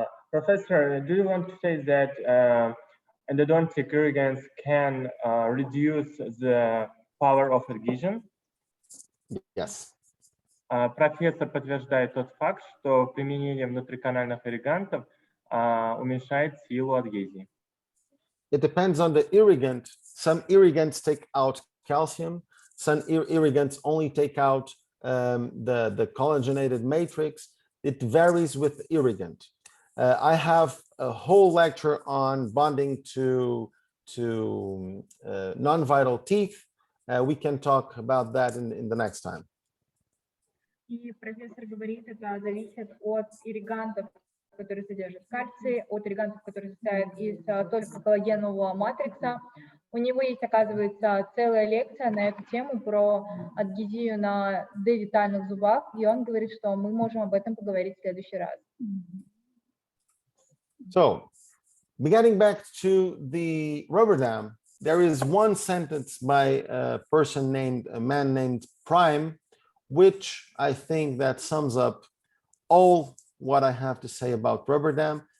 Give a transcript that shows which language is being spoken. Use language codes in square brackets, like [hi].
[en] Professor, do you want to say that endodontic irrigants can reduce the power of adhesion? Yes. [ru] Профессор подтверждает тот факт, что применение внутриканальных ирригантов уменьшает силу адгезии. [en] It depends on the irrigant. Some irrigants take out calcium. Some irrigants only take out the collagenated matrix. It varies with irrigant. I have a whole lecture on bonding to non-vital teeth. We can talk about that in the next time. [ru] И профессор говорит, это зависит от ирригантов, которые содержат кальций, от ирригантов, которые состоят из только коллагенового матрикса. У него есть, оказывается, целая лекция на эту тему про адгезию на девитальных зубах, и он говорит, что мы можем об этом поговорить в следующий раз. [en] So, getting back to the rubber dam, there is one sentence by a man named Prime, which I think that sums up all what I have to say about rubber dam.